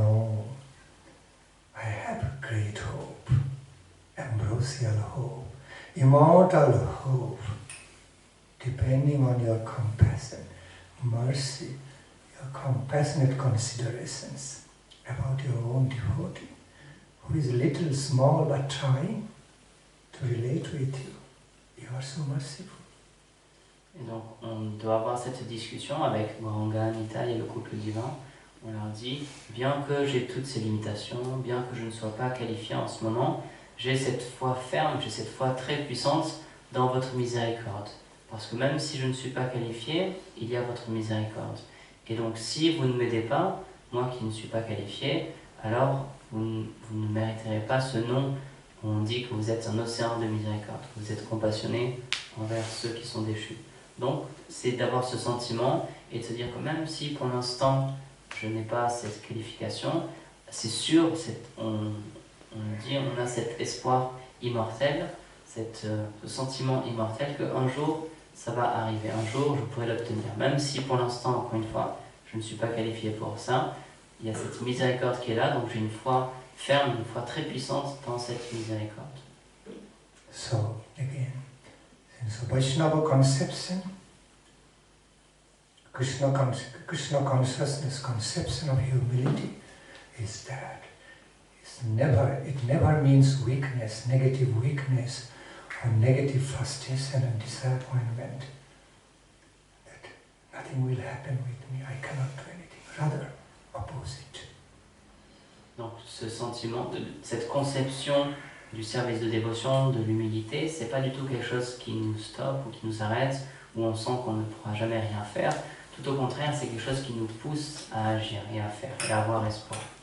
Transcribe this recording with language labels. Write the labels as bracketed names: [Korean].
[English] No, I have great hope, ambrosial hope, immortal hope, depending on your compassion, mercy, your compassionate considerations about your own devotee, who is little, small, but trying to relate with you. You are so merciful. [French] Et donc, on doit avoir cette discussion avec Gauranga, Nitai et le couple divin. On leur dit, bien que j'ai toutes ces limitations, bien que je ne sois pas qualifié en ce moment, j'ai cette foi ferme, j'ai cette foi très puissante dans votre miséricorde. Parce que même si je ne suis pas qualifié, il y a votre miséricorde. Et donc, si vous ne m'aidez pas, moi qui ne suis pas qualifié, alors vous ne mériterez pas ce nom où on dit que vous êtes un océan de miséricorde, que vous êtes compassionné envers ceux qui sont déchus. Donc, c'est d'avoir ce sentiment et de se dire que même si pour l'instant je n'ai pas cette qualification, c'est sûr, on a cet espoir immortel, ce sentiment immortel qu'un jour ça va arriver, un jour je pourrai l'obtenir. Même si pour l'instant, encore une fois, je ne suis pas qualifié pour ça, il y a cette miséricorde qui est là, donc j'ai une foi ferme, une foi très puissante dans cette miséricorde. [English] So, again, since Vaishnava conception, Krishna consciousness conception of humility is that it never means weakness, negative weakness, or negative frustration and disappointment. That nothing will happen with me, I cannot do anything. Rather, opposite. [French] Donc ce sentiment, cette conception du service de dévotion, de l'humilité, c'est pas du tout quelque chose qui nous stoppe ou qui nous arrête, où on sent qu'on ne pourra jamais rien faire. Tout au contraire, c'est quelque chose qui nous pousse à agir et à faire, et à avoir espoir.